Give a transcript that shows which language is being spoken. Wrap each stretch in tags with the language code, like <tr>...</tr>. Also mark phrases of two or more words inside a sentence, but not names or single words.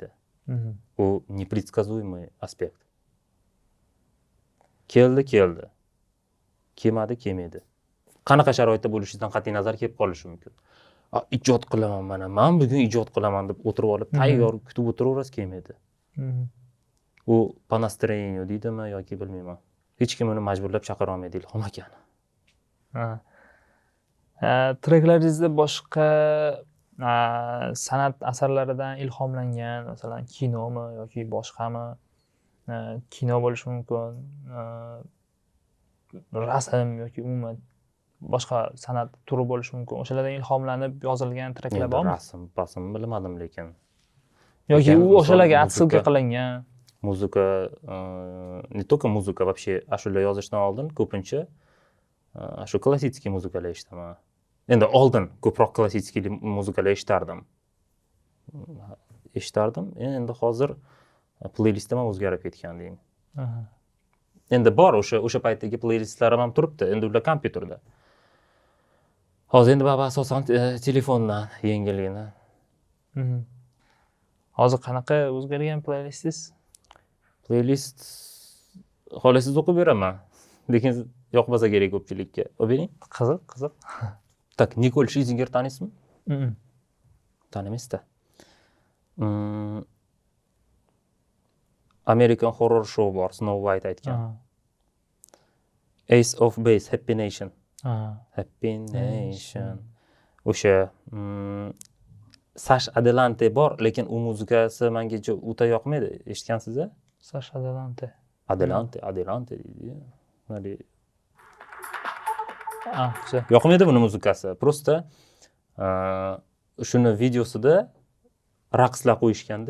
<uz>U непредсказуемый aspekt. Keldi. Kelmadi. Qanaqa sharoitda bo'lishingizdan qat'iy nazar kelib qolishi mumkin. Ijod qilaman mana, men bugun ijod qilaman deb o'tirib olib, tayyor kutib o'tiraverasiz, kelmaydi. U</uz> <ru>по настроению</ru> <uz>deydimi yoki bilmayman. Hech kim uni majburlab chaqira olmaydi ilhom akani. Treklaringizda boshqa san'at asarlaridan ilhomlangan, masalan, kinomi yoki boshqami? Kino bo'lishi mumkin, rasm yoki umuman boshqa san'at turi bo'lishi mumkin. O'shalardan ilhomlanib yozilgan treklar bormi? Rasm bilmadim, lekin yoki u Misol, o'shalarga отсылка muzika- qilingan. Muzika,</uz> <ru>не только</ru> <uz>muzika, вообще ashula yozishdan oldin ko'pincha shu klassический muzikalar eshitaman. Endi oldin ko'proq klassический muzikalar eshitardim. Endi hozir playlistim ham o'zgarib ketgan deyman. Aha. Endi bor o'sha paytdagi playlistlarim ham turibdi. Endi ular kompyuterda. Hozir endi baba asosan telefondan yengilgina. Mhm. Hozir qanaqa o'zgargan playlistingiz? Playlist xohlasangiz o'qib beraman. Lekin yoqmasa kerak ko'pchilikka. O'qib bering. Qiziq. Tak, Nikol Schizinger taniysizmi? Mhm. Tanimaysizda. American Horror Show bor, Snow White aytgan. Aha. Ace of Base, Happy Nation. Aha. Happy Nation. O'sha Sash Adelante bor, lekin u muzikasi menga o'ta yoqmaydi. Eshitgansiz-a? Sash Adelante. Adelante deydi. Mana Güzel. yoqmaydi buni muzikasi. Prosta shuni videosida raqslar qo'yishganda,</uz>